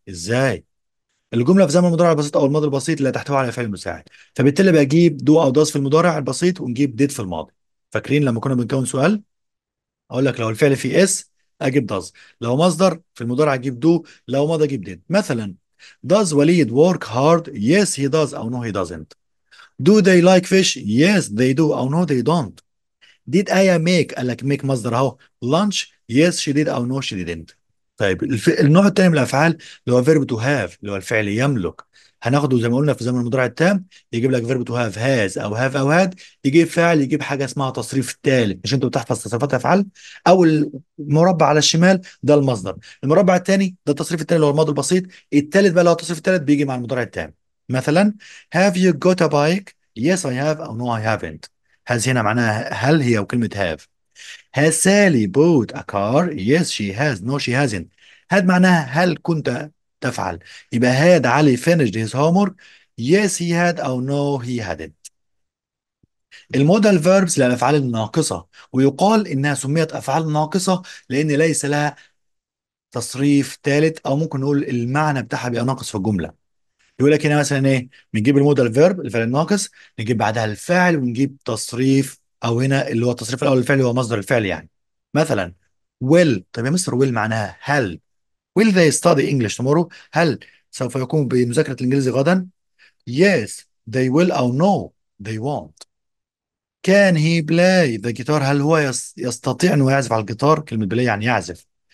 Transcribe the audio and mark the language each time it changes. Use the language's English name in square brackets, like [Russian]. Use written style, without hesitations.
[Arabic] ازاي؟ الجمله في زمن المضارع البسيط او الماضي البسيط اللي تحتوي على فعل مساعد، فبالتالي بجيب دو او داز في المضارع البسيط ونجيب ديد في الماضي. فاكرين لما كنا بنكون سؤال اقول لك لو الفعل فيه اس اجيب داز، لو مصدر في المضارع اجيب دو، لو ماضي اجيب ديد. [English] مثلا does Walid work hard؟ yes he does او no he doesn't. do they like fish؟ yes they do او no they don't. [Arabic] did آية make؟ قال لك make مصدر اهو. [English] lunch؟ yes she did او no she didn't. [Arabic] طيب النوع الثاني من الافعال اللي هو verb to have اللي هو الفعل يملك، هناخده زي ما قلنا في زمن المضارع التام، يجيب لك verb to have has او have او had، يجيب فعل، يجيب حاجه اسمها تصريف التالت. مش انت بتحفظ تصريفات افعال؟ اول مربع على الشمال ده المصدر، المربع الثاني ده التصريف التالت اللي هو الماضي البسيط، الثالث بقى اللي هو التصريف الثالث بيجي مع المضارع التام. [English] مثلا have you got a bike؟ yes I have او no I haven't. [Arabic] has هنا معناها هل هي وكلمه have. [English] Has Sally bought a car؟ Yes she has no she hasn't. had [Arabic] معناها هل كنت تفعل، يبقى [English] had علي finished his homework؟ Yes he had أو no he hadn't. [Arabic] المودال verbs للأفعال الناقصة، ويقال إنها سميت أفعال ناقصة لأن ليس لها تصريف ثالث، أو ممكن نقول المعنى بتاعها بيبقى ناقص في الجملة. يقول لك هنا مثلا إيه؟ بنجيب المودال فيرب الفعل الناقص، نجيب بعدها الفاعل ونجيب تصريف، أو هنا اللي هو التصريف الأول للفعل هو مصدر الفعل يعني. مثلا will. طب يا مستر will معناها هل. [English] will they study English tomorrow؟ [Arabic] هل سوف يقوموا بمذاكرة الإنجليزي غدا؟ [English] yes they will أو no they won't. can he play the guitar؟ [Arabic] هل هو يستطيع أنه يعزف على الجيتار؟ كلمة play يعني يعزف.